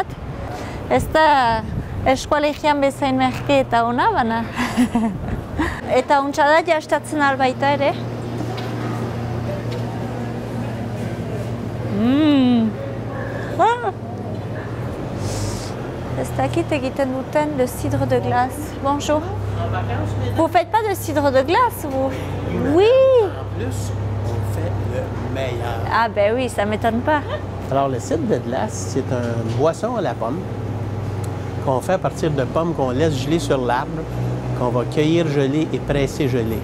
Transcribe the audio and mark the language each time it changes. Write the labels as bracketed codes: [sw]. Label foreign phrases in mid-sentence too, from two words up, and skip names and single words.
[eu] Ez da eskualegian bezain merke eta ona, bana. Eta untsa da jastatzen albaita ere. Ez dakit egiten duten [fr] le cidre de glace. Bonjour. Vous ne faites pas de cidre de glace, vous? Oui. En plus, on fait le meilleur. Ah ben oui, ça ne m'étonne pas. Alors, le cidre de glace, c'est une boisson à la pomme qu'on fait à partir de pommes qu'on laisse geler sur l'arbre, qu'on va cueillir gelé et presser gelé.